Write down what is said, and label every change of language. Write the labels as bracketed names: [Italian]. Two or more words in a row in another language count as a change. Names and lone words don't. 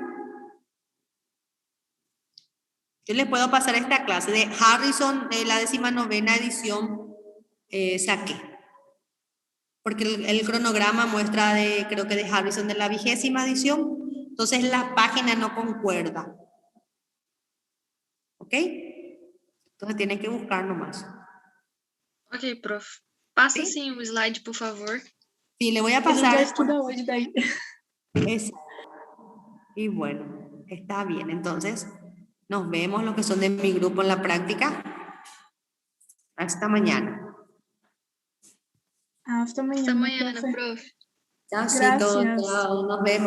[Spanish] Yo les puedo pasar esta clase de Harrison de la 19ª edición, saqué. Porque el cronograma muestra creo que de Harrison de la 20ª edición, entonces la página no concuerda. ¿Ok? Entonces tienen que buscar nomás. [Portuguese] Ok, prof. Passa [Spanish] ¿Sí? [Portuguese] sim o slide, por favor. [Spanish] Sí, le voy a [Portuguese] A gente [Spanish] pasar. [Portuguese] já estuda hoje daí. [Spanish] Y bueno, está bien. Entonces, nos vemos los que son de mi grupo en la práctica. Hasta mañana. [Portuguese] Hasta amanhã, Hasta amanhã, [Spanish] profe. [Portuguese] prof. [Spanish] Chao, Gracias. chao, nos vemos.